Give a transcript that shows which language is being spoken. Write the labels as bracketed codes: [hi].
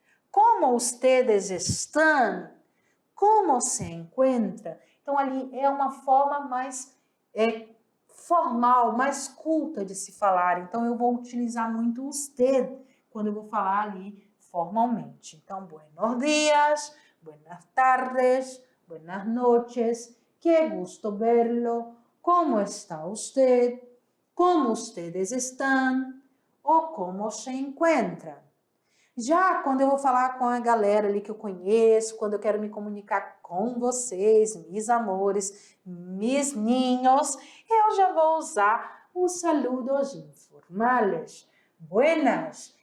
[es] ¿Cómo ustedes están? ¿Cómo se encuentra? [pt] Então, ali é uma forma mais formal, mais culta de se falar. Então, eu vou utilizar muito usted quando eu vou falar ali formalmente. Então, [es] buenos días, buenas tardes, buenas noches, que gusto verlo, ¿cómo está usted? ¿Cómo ustedes están? [pt] Ou [es] como se encuentran? [pt] Já quando eu vou falar com a galera ali que eu conheço, quando eu quero me comunicar com vocês, [es] mis amores, mis niños, [pt] eu já vou usar os [es] saludos informales. Buenas.